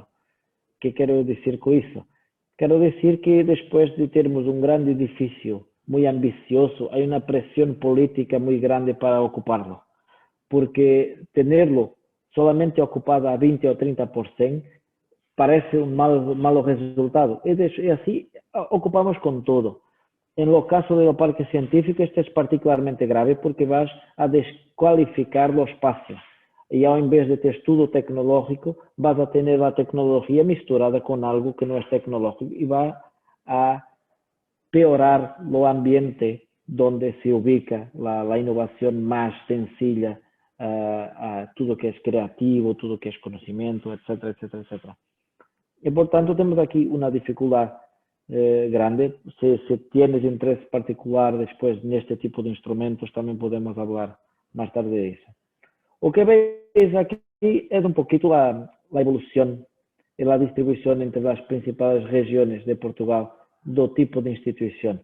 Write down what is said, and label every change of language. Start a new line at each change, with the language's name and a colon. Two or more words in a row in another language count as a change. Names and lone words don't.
Spanish: ¿Qué quiero decir con eso? Quiero decir que después de termos un gran edificio muy ambicioso, hay una presión política muy grande para ocuparlo, porque tenerlo solamente ocupado a 20 o 30% parece un malo resultado. Y así ocupamos con todo. En el caso del parque científico, esto es particularmente grave porque vas a descualificar los espacios. Y en vez de
Portuguese: ter estudo
Spanish: tecnológico, vas a tener la tecnología misturada con algo que no es tecnológico y va a peorar el ambiente donde se ubica la innovación más sencilla a
Portuguese: tudo que é criativo, tudo que é conhecimento,
Spanish: etc, etc, etc.
Portuguese: E, portanto, temos aqui uma dificuldade grande.
Spanish: Se tienes interesse particular después neste tipo de instrumentos, también podemos hablar más tarde de eso. O que veis aquí es un poquito la evolución y la distribución entre las principales regiones de Portugal
Portuguese: do tipo
Spanish: de institución.